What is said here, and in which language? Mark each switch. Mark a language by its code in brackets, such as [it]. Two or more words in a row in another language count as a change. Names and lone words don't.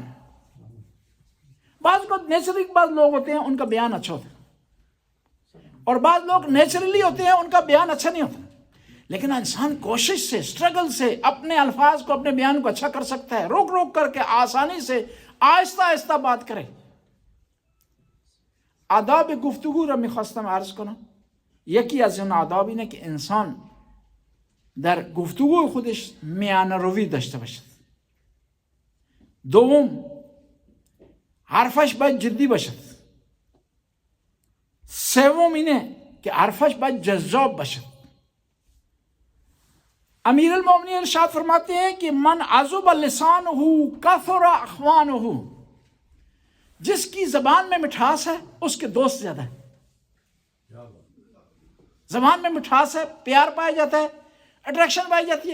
[ur] بعض کو نیچرلی بعض لوگ ہوتے ہیں ان کا بیان اچھا ہوتا ہے، اور بعض لوگ نیچرلی ہوتے ہیں ان کا بیان اچھا نہیں ہوتا. لیکن انسان کوشش سے، اسٹرگل سے اپنے الفاظ کو، اپنے بیان کو اچھا کر سکتا ہے، روک روک کر کے، آسانی سے، آہستہ آہستہ بات کرے. [fa] آداب گفتگو را میخواستم عرض کنم، یکی از اون آداب اینه که انسان در گفتگوی خودش میانه روی داشته باشد. دوم، حرفش باید جدی باشد. سوم اینه که حرفش باید جذاب باشد. [ur] امیر المومنین ارشاد فرماتے ہیں کہ [ar] من عذب لسانہ کثر اخوانہ، [ur] جس کی زبان میں مٹھاس ہے اس کے دوست زیادہ ہیں. کیا بات ہے. زبان میں مٹھاس ہے، پیار پایا جاتا ہے، اٹریکشن پائی جاتی ہے.